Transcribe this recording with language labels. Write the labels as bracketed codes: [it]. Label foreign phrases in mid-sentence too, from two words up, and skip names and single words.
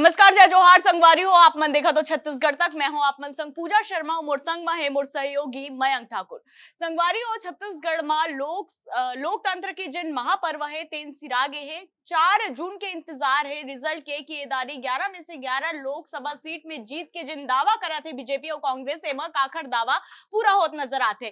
[hne] नमस्कार, जय जोहार संगवारी हो। आप मन देखा तो छत्तीसगढ़ तक। मैं हूं आप मन संग पूजा शर्मा। मोर संग में है मोर सहयोगी मयंक ठाकुर। संगवारी हो, छत्तीसगढ़ में लोकतंत्र के जिन महापर्व है तेन सिरागे है। 4 जून के इंतजार है रिजल्ट के कि एदारी 11 में से 11 लोकसभा सीट में जीत के जिन दावा करा थे बीजेपी और कांग्रेस एमा काखर दावा पूरा होत नजर आते।